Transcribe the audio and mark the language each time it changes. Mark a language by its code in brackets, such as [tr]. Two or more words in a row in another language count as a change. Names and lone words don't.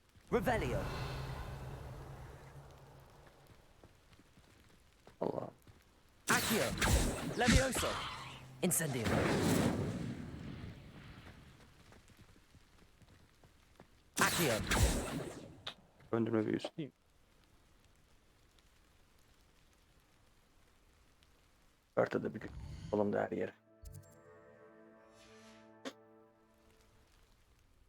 [tr] Revelio. Allah. Accio. Levioso. Incendio. Accio. Döndürme büyüsü değil mi? Haritada bir gün. Oğlum da her yere.